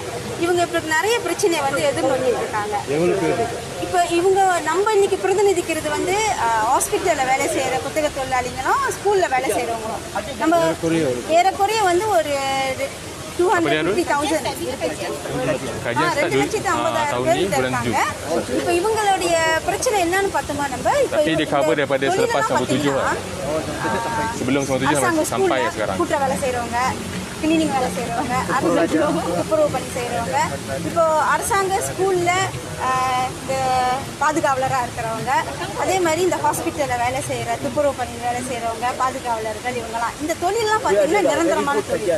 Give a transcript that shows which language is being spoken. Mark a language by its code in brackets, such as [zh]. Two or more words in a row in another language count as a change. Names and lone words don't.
[ta] இவங்க இப்போ நிறைய பிரச்சனையை வந்து எதிர்நோக்கிட்டு இருக்காங்க. இப்போ இவங்க நம்ம இன்னைக்கு பிரதிநிதிக்கிறது வந்து ஹாஸ்பிட்டலில் வேலை செய்கிற புத்தக தொழிலாளிகளும் ஸ்கூலில் வேலை செய்கிறவங்களும். நம்ம ஏறக்குறைய வந்து ஒரு 250,000 இருக்காங்க. இப்போ இவங்களுடைய பிரச்சனை என்னன்னு பார்த்தோமா நம்ம [ms] tapi dia cover daripada selepas 97 lah. Sebelum 97 sampai sekarang. [ta] கூட்ட வேலை செய்கிறவங்க, கிளீனிங் வேலை செய்கிறவங்க, துப்புரவு பணி செய்கிறவங்க, இப்போ அரசாங்க ஸ்கூலில் இந்த பாதுகாவலராக இருக்கிறவங்க, அதே மாதிரி இந்த ஹாஸ்பிட்டலில் வேலை செய்கிற துப்புரவு பணி வேலை செய்கிறவங்க, பாதுகாவலர்கள், இவங்கெல்லாம் இந்த தொழிலெலாம் பார்த்தீங்கன்னா நிரந்தரமான தொழில்.